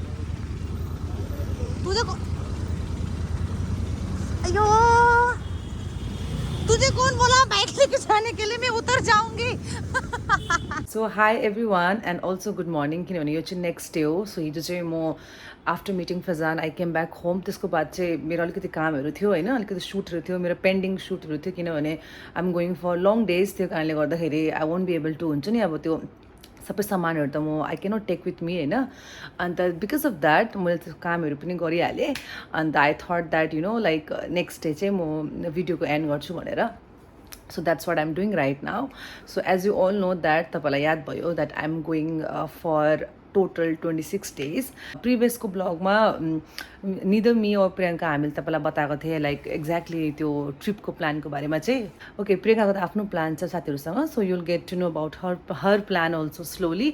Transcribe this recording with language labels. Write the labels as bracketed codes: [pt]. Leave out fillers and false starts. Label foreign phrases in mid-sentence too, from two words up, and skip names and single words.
[hi] तुझे अयो, तुझे कौन बोला बाइक लेके जाने के लिए, मैं उतर जाऊंगी। [en] So hi everyone and also good morning, [ne] किनभने यो चाहिँ [en] next day हो। सो [ne] हिजो चाहिँ म [en] after meeting फजान I came back home। [ne] त्यसको बाद चाहिँ मेरो अलिकति कामहरू थियो होइन, अलिकति सुटहरू थियो, मेरो पेन्डिङ सुटहरू थियो, किनभने [en] I am going for long days. [ne] त्यो कारणले गर्दाखेरि [en] I won't be able to, [ne] हुन्छ नि अब त्यो सबै सामानहरू त म [en] I cannot take with me [ne] होइन। अन्त [en] because of that [ne] मैले त्यो कामहरू पनि गरिहालेँ। [en] अन्त I thought that you know like next day [ne] चाहिँ म भिडियोको एन्ड गर्छु भनेर। [en] So that's what I am doing right now. So as you all know that, [ne] तपाईँलाई याद भयो [en] that I am going for total 26 days. [ne] प्रिभियसको ब्लगमा [en] neither me [ne] और प्रियङ्का हामीले तपाईँलाई बताएको थिएँ [en] like exactly [ne] त्यो ट्रिपको प्लानको बारेमा चाहिँ। [en] ओके, [ne] प्रियङ्काको त आफ्नो प्लान छ साथीहरूसँग, [en] so you'll get to know about her plan also slowly.